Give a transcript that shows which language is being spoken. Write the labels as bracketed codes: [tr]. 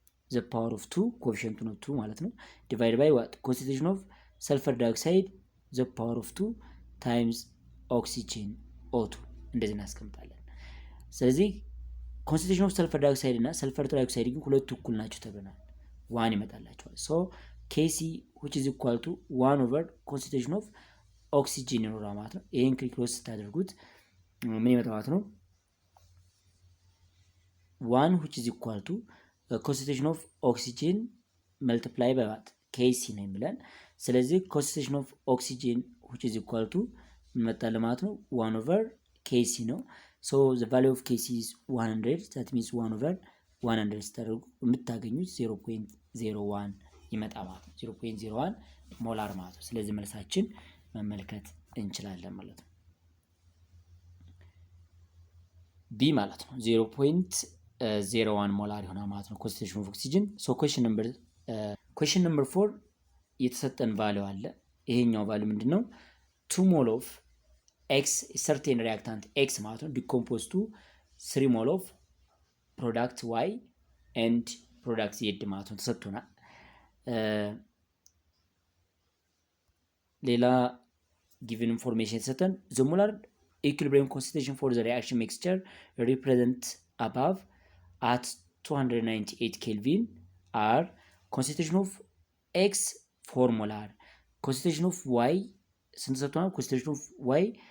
[en] the power of 2 coefficient of 2 [am] ማለት ነው [en] divided by what concentration of sulfur dioxide the power of 2 times oxygen O2 [am] እንደዚህ እናስቀምጣለን። ስለዚህ [en] concentration of sulfur dioxide እና sulfur trioxide [am] ግን ሁለቱ እኩል ናቸው ተብለናል። 1 ይመጣላቸዋል። [en] so kc which is equal to 1 over concentration of oxygen [am] ይኖራል ማለት ነው። ይሄን ክሎዝ ስታደርጉት ምን ይመጣል ማለት ነው? [en] 1 which is equal to concentration of oxygen multiply by what kc [am] ነው የሚለን። ስለዚህ [en] concentration of oxygen which is equal to [am] መጣለ ማለት ነው 1 over kc ነው። [en] so the value of kc is 100 that means 1 over 100 [am] ስታደርጉ የምታገኙት 0.01 ይመጣ ማለት ነው። 0.01 ሞላር ማለት ነው። ስለዚህ መልሳችን መመልከት እንችላለን ማለት ነው። ቢ ማለት ነው 0.01 ሞላር ይሆናል ማለት ነው [en] concentration of oxygen። so question number 4 [am] የተሰጠን ቫልዩ አለ። ይሄኛው ቫልዩ ምንድነው? [en] 2 mole of x certain reactant x ማለት ነው decompose to 3 mole of product y and product z [am] ማለት ነው ተሰጥቶናል። ሌላ [en] given information [am] የተሰጠን [en] the molar equilibrium concentration for the reaction mixture represent above at 298 Kelvin are concentration of x 4 molar, concentration of y concentration of y